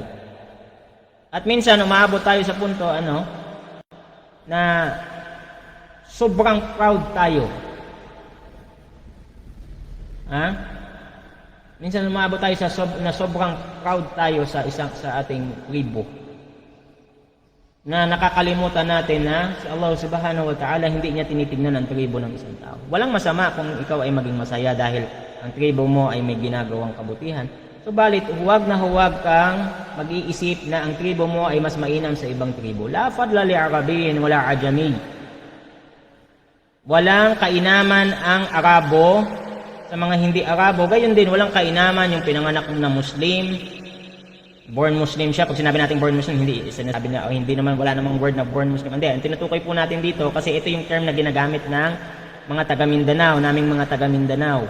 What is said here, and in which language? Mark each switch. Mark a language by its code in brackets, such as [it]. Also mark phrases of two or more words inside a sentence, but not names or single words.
[tl] At minsan umaabot tayo sa punto na sobrang proud tayo. Minsan umaabot tayo na sobrang proud tayo sa ating tribo. Na nakakalimutan natin na si Allah [ar] سبحانه وتعالى [tl] hindi niya tinitignan ang tribo ng isang tao. Walang masama kung ikaw ay maging masaya dahil ang tribo mo ay may ginagawang kabutihan. Subalit, huwag na huwag kang mag-iisip na ang tribo mo ay mas mainam sa ibang tribo. [ar] لا فضل لعربي ولا أعجمي. [tl] Walang kainaman ang Arabo sa mga hindi Arabo. Gayon din, walang kainaman yung pinanganak na Muslim. [en] Born Muslim siya. [tl] Pag sinabi natin [en] born Muslim, [tl] hindi sinasabi na hindi naman, wala namang word na [en] born Muslim. [tl] Hindi, ang tinutukoy po natin dito kasi ito yung term na ginagamit ng mga taga Mindanao, naming mga taga Mindanao.